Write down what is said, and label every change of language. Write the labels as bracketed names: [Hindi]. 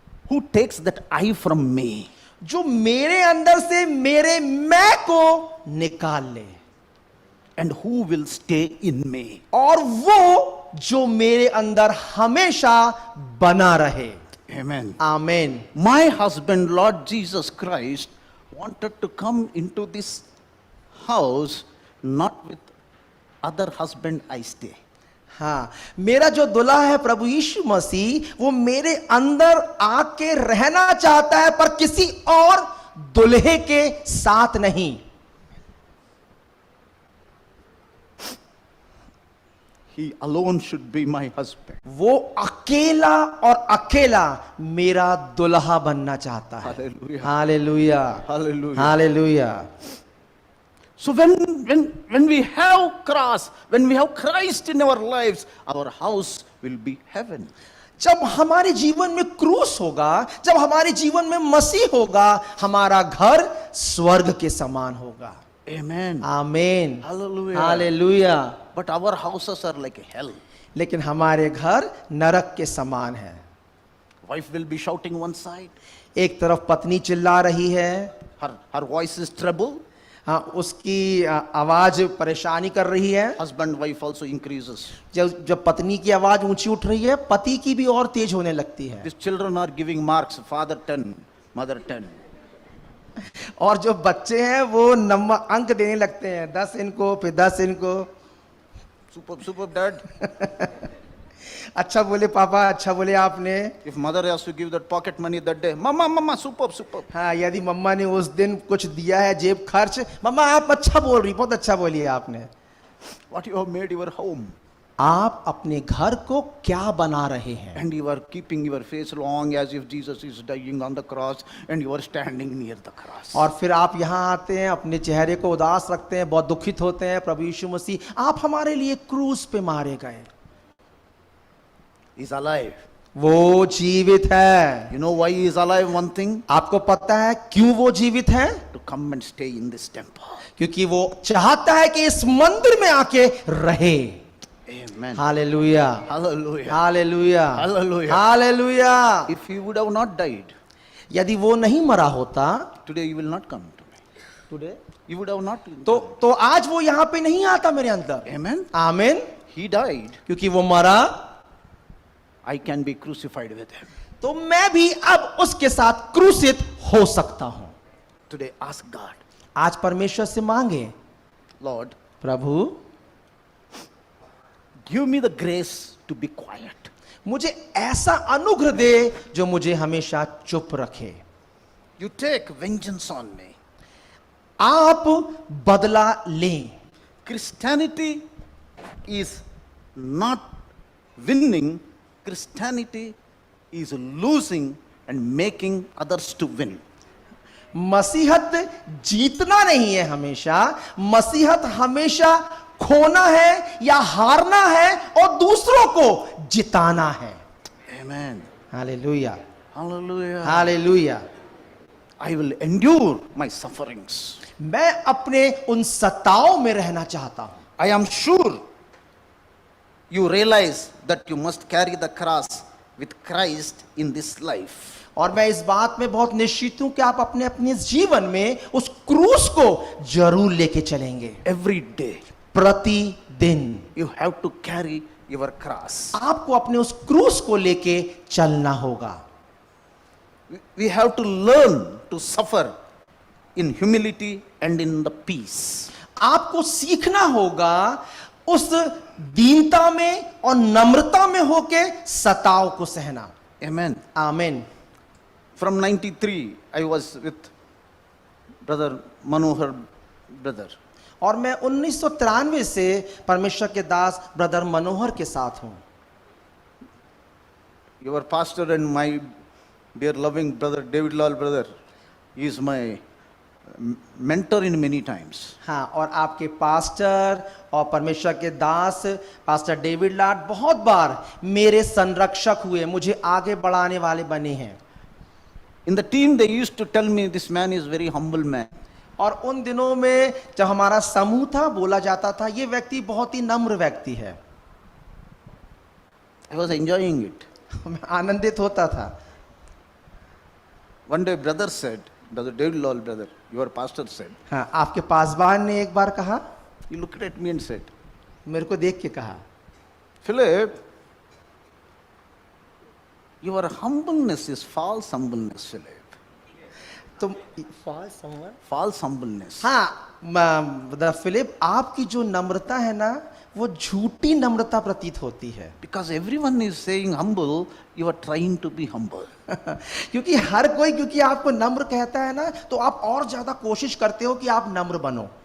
[English] who takes that I from me. [Hindi] जो मेरे अंदर से मेरे मैं को निकाल ले, [English] And who will stay in me. [Hindi] और वो जो मेरे अंदर हमेशा बना रहे। [English] Amen. [Hindi] आमीन। [English] My husband, Lord Jesus Christ, wanted to come into this house, not with other husband I stay. [Hindi] हाँ, मेरा जो दुल्हा है प्रभु यीशु मसीह, वो मेरे अंदर आके रहना चाहता है, पर किसी और दुल्हे के साथ नहीं। [English] He alone should be my husband. [Hindi] वो अकेला और अकेला मेरा दुल्हा बनना चाहता है। [English] Hallelujah. [Hindi] Hallelujah, [English] Hallelujah. [Hindi] Hallelujah. [English] So when we have cross, when we have Christ in our lives, our house will be heaven. [Hindi] जब हमारे जीवन में क्रूस होगा, जब हमारे जीवन में मसीह होगा, हमारा घर स्वर्ग के समान होगा। [English] Amen. [Hindi] आमीन, [English] Hallelujah. [Hindi] Hallelujah. [English] But our houses are like hell. [Hindi] लेकिन हमारे घर नरक के समान है। [English] Wife will be shouting one side. [Hindi] एक तरफ पत्नी चिल्ला रही है, [English] Her voice is treble. [Hindi] हाँ, उसकी आवाज परेशानी कर रही है। [English] Husband, wife also increases. [Hindi] जब पत्नी की आवाज ऊंची उठ रही है, पति की भी और तेज होने लगती है। [English] These children are giving marks. Father 10, mother 10. [Hindi] और जो बच्चे हैं वो नंबर अंक देने लगते हैं, 10 इनको, फिर 10 इनको। [English] Super dad. [Hindi] अच्छा बोले पापा, अच्छा बोले आपने। [English] If mother has to give that pocket money that day, mama, super. [Hindi] हाँ, यदि मम्मा ने उस दिन कुछ दिया है जेब खर्च, मम्मा आप अच्छा बोल रही, बहुत अच्छा बोलिए आपने। [English] What you have made your home. [Hindi] आप अपने घर को क्या बना रहे हैं? [English] And you are keeping your face long as if Jesus is dying on the cross and you are standing near the cross. [Hindi] और फिर आप यहाँ आते हैं, अपने चेहरे को उदास रखते हैं, बहुत दुखित होते हैं। प्रभु यीशु मसीह, आप हमारे लिए क्रूस पे मारे गए। [English] He is alive. [Hindi] वो जीवित है। [English] You know why he is alive? One thing, [Hindi] आपको पता है क्यों वो जीवित है? [English] to come and stay in this temple. [Hindi] क्योंकि वो चाहता है कि इस मंदिर में आके रहे। [English] Amen. [Hindi] Hallelujah, [English] Hallelujah. [Hindi] Hallelujah, [English] Hallelujah. [Hindi] Hallelujah. [English] If he would have not died, [Hindi] यदि वो नहीं मरा होता, [English] today you will not come to me. Today You would have not. [Hindi] तो आज वो यहाँ पे नहीं आता मेरे अंदर। [English] Amen. [Hindi] आमीन। [English] He died. [Hindi] क्योंकि वो मरा, [English] I can be crucified with him. [Hindi] तो मैं भी अब उसके साथ क्रूसित हो सकता हूं। [English] Today ask God, [Hindi] आज परमेश्वर से मांगे, [English] Lord, [Hindi] Prabhu [English] give me the grace to be quiet. [Hindi] मुझे ऐसा अनुग्रह दे जो मुझे हमेशा चुप रखे। [English] You take vengeance on me. [Hindi] आप बदला लें। [English] Christianity is not winning. Christianity is losing and making others to win. [Hindi] मसीहत जीतना नहीं है हमेशा, मसीहत हमेशा खोना है या हारना है और दूसरों को जिताना है। [English] Amen. [Hindi] Hallelujah, [English] Hallelujah. [Hindi] Hallelujah. [English] I will endure my sufferings. [Hindi] मैं अपने उन सताओं में रहना चाहता हूं। [English] I am sure you realize that you must carry the cross with Christ in this life. [Hindi] और मैं इस बात में बहुत निश्चित हूं कि आप अपने अपने जीवन में उस क्रूस को जरूर लेके चलेंगे। [English] Every day [Hindi] प्रतिदिन [English] you have to carry your cross. [Hindi] आपको अपने उस क्रूस को लेके चलना होगा। [English] We have to learn to suffer in humility and in the peace. [Hindi] आपको सीखना होगा उस दीनता में और नम्रता में होके सताव को सहना। [English] Amen. [Hindi] आमीन। [English] From 93, I was with brother Manohar brother. [Hindi] और मैं 1993 से परमेश्वर के दास ब्रदर मनोहर के साथ हूं। [English] Your pastor and my dear loving brother David Lal brother, he is my mentor in many times. [Hindi] हाँ, और आपके पास्टर और परमेश्वर के दास पास्टर डेविड लाड बहुत बार मेरे संरक्षक हुए, मुझे आगे बढ़ाने वाले बने हैं। [English] In the team they used to tell me this man is very humble man. [Hindi] और उन दिनों में जब हमारा समूह था बोला जाता था ये व्यक्ति बहुत ही नम्र व्यक्ति है। [English] I was enjoying it. [Hindi] मैं आनंदित होता था। [English] One day brother said, brother David Lal brother, your pastor said, [Hindi] हाँ, आपके पासवान ने एक बार कहा, [English] he looked at me and said, [Hindi] मेरे को देख के कहा, [English] Philip, your humbleness is false humbleness, Philip. [Hindi] तुम [English] False humbleness. [Hindi] हाँ, ब्रदर फिलिप, आपकी जो नम्रता है ना वो झूठी नम्रता प्रतीत होती है। [English] Because everyone is saying humble, you are trying to be humble. [Hindi] क्योंकि हर कोई क्योंकि आपको नम्र कहता है ना तो आप और ज्यादा कोशिश करते हो कि आप नम्र बनो।